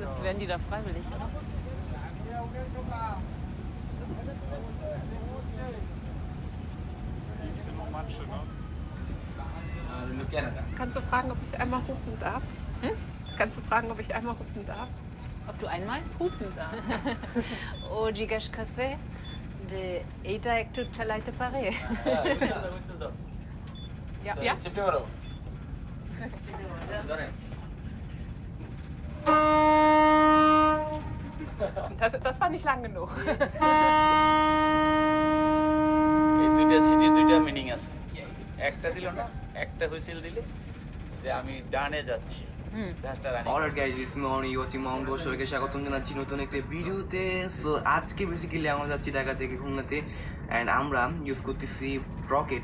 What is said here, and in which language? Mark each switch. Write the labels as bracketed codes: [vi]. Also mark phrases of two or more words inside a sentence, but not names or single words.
[de] wären die da freiwillig, oder? Kannst du fragen, ob ich einmal hupen darf? Hm? Kannst du fragen, ob ich einmal hupen darf? Ob du einmal? Hupen darf. [bn] ও জিজ্ঞেস করছে যে এইটা একটু চালাইতে পারে [de] Ja, ja. [bn] সেপ্টেম্বরও [de] Das war nicht lang genug. [bn] এই দুইটা সিটির দুইটা মিনিং আছে। একটা দিল না, একটা হুইসেল দিলে যে আমি ডানে যাচ্ছি। জাহাজটা রানিং। [en] alright guys, it's me on watching mount goes. [bn] সবাইকে স্বাগতম জানাচ্ছি নতুন একটা ভিডিওতে। সো আজকে বেসিক্যালি আমরা যাচ্ছি ঢাকা থেকে খুলনাতে, অ্যান্ড আমরা ইউজ করতেছি রকেট।